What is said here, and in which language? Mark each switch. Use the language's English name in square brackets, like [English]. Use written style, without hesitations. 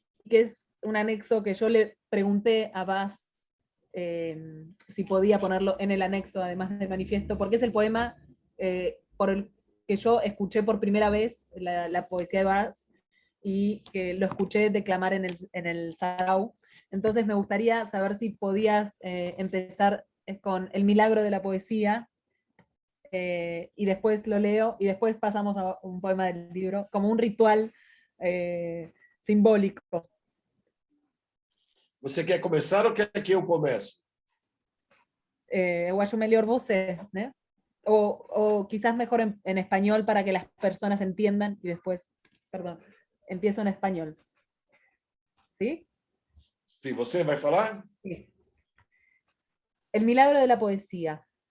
[Spanish] que es un anexo que yo le pregunté a Vaz si podía ponerlo en el anexo, además del manifiesto, porque es el poema por el que yo escuché por primera vez la poesía de Vaz, y que lo escuché declamar en el sarau. Entonces me gustaría saber si podías empezar con El milagro de la poesía, y después lo leo, y después pasamos a un poema del libro, como un ritual simbólico. [Portuguese] Você quer começar ou quer que eu comece? Eu acho melhor você, ¿no? [Spanish] O quizás mejor en español para que las personas entiendan y después, perdón, empiezo en español. ¿Sí? [Portuguese] Se você vai falar? [Spanish] Sí. El milagro de la poesía.